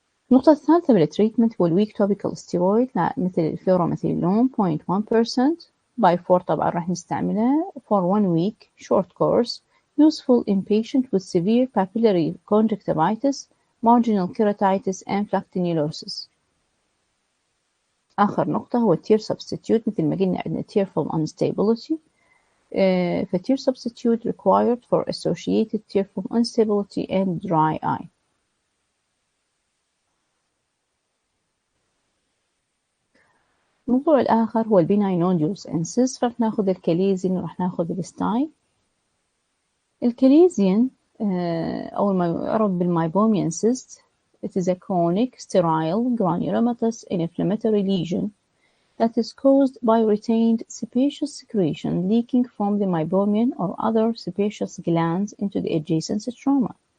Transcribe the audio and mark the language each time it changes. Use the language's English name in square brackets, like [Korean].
[Arabic] النقطة الثالثة بالتريتمنت هو الويك توبيكال ستيرويد مثل الفلوروميثيلون [English] 0.1% by 4 [Arabic] طبعا راح نستعملها [English] for 1 week short course useful in patients with severe papillary conjunctivitis, marginal keratitis and flactinulosis. [Arabic] آخر نقطة هو tear substitute مثل ما قلنا عندنا tear film instability. [English] tear substitute required for associated tear film instability and dry eye. [Arabic] الموضوع الآخر هو البيناين نوديولز and cysts. راح ناخذ الكاليزين وراح ناخذ الستاي. الكاليزين أول ما يعرف بالمايبوميان [English] cyst, it is a chronic sterile granulomatous inflammatory lesion that is caused by retained sebaceous secretion leaking from the meibomian or other sebaceous glands into the adjacent stroma.